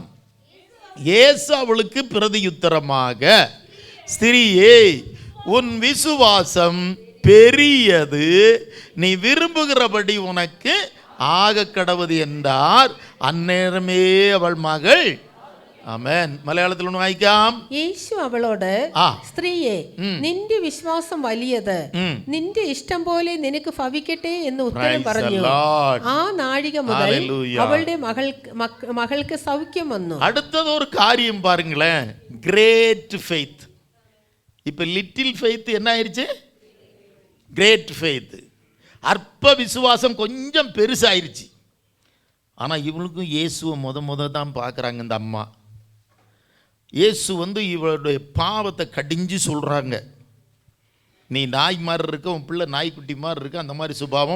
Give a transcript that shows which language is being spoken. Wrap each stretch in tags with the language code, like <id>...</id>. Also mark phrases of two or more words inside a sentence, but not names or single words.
<ta>இயேசு அவளுக்கு பிரதியுத்தரமாக, ஸ்திரீயே, உன் விசுவாசம் பெரியது, நீ விரும்புகிறபடி உனக்கு ஆக கடவுது என்றார். அந்நேரமே அவள் மகள்</ta> <ml>ആമേൻ. മലയാളത്തിൽ ഒന്ന് വായിക്കാം. യേശു അവളോട്, സ്ത്രീയെ, നിന്റെ വിശ്വാസം വലിയത്, നിന്റെ ഇഷ്ടം പോലെ നിനക്ക് ഭവിക്കട്ടെ എന്ന് ഉത്തരം പറഞ്ഞു. ആ നാഴിക മുതൽ അവളുടെ മകൾക്ക് സൗഖ്യം വന്നു. അടുത്തത് ഒരു കാര്യം പാരുங்களே,</ml> <en>great faith.</en> <ta>இப்ப</ta> <en>little faith</en> <ta>என்ன ஆயிருச்சு?</ta> <en>great faith.</en> <ta>அற்ப விசுவாசம் கொஞ்சம் பெருசாயிருச்சு. ஆனால் இவளுக்கும் இயேசுவை முத தான் பார்க்குறாங்க இந்த அம்மா. இயேசு இவளுடைய பாவத்தை கடிஞ்சு சொல்கிறாங்க, நீ நாய் மாதிரி இருக்க, உன் பிள்ளை நாய்க்குட்டி மாதிரி இருக்க, அந்த மாதிரி சுபாவம்.</ta>